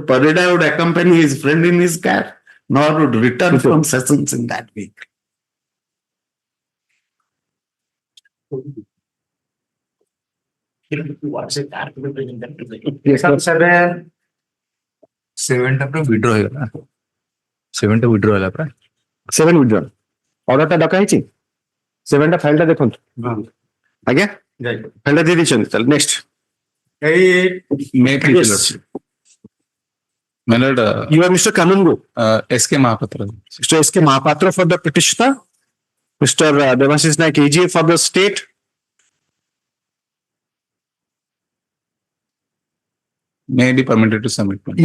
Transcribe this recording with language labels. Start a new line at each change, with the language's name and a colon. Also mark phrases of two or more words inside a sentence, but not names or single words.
English: Parida would accompany his friend in his car, nor would return from sessions in that week. Seven withdraw
Odia: ହେଇଗଲା 7 ଟା withdraw ହେଲା ପ୍ରାୟ 7
English: withdrawn. Order
Odia: ଟା ଡକା ହେଇଛି 7 ଟା ଫାଇଲ ଟା ଦେଖନ୍ତୁ ଆଜ୍ଞା ଫାଇଲ ଟା ଦେଇ ଦେଇଛନ୍ତି ତାହେଲେ ନେକ୍ସଟ
English: May I please, Lordship? My Lord, you are Mr. Kanungo, SK Mahapatra. Mr. SK Mahapatra for the petitioner, Mr. Devashish Naik AGA for the state. May I be permitted to submit one?